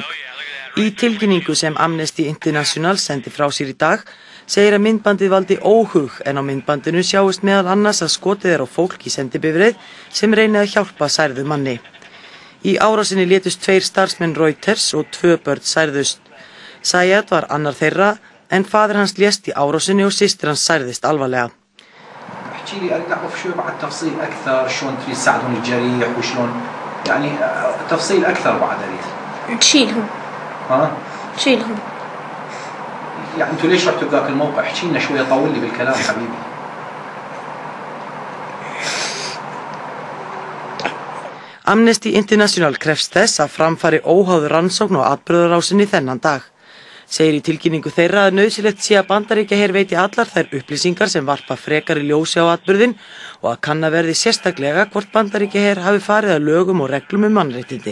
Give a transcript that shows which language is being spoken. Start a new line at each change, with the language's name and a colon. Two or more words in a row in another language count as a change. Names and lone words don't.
Icelandic: Í tilkynningu sem Amnesty International sendi frá sér í dag segir að myndbandið valdi óhug en á myndbandinu sjáist meðal annars að skotið er á fólk í sendibifreið sem reynið að hjálpa særðu manni. Í árásinni létust 2 starfsmenn Reuters og 2 börn særðust. Sayat var annar þeirra en faðir hans lést í árásinni og systir hans særðist alvarlega.
Arabic: احكي لي اريد اعرف شوي بعد تفصيل اكثر شلون تريد تساعدون الجريح وشلون يعني تفصيل اكثر بعد اريد تشيلهم ها تشيلهم يعني انتوا ليش رحتوا بذاك الموقع احكي لنا شوي طول لي بالكلام حبيبي
Icelandic: Amnesty International krefst þess að framfari óháður rannsókn á atburðarásinni þennan dag. Segir í tilkynningu þeirra að nauðsynlegt sé að Bandaríkjaher veiti allar þær upplýsingar sem varpa frekari ljósi á atburðinn og að kanna verði sérstaklega hvort Bandaríkjaher hafi farið að lögum og reglum mannréttindi.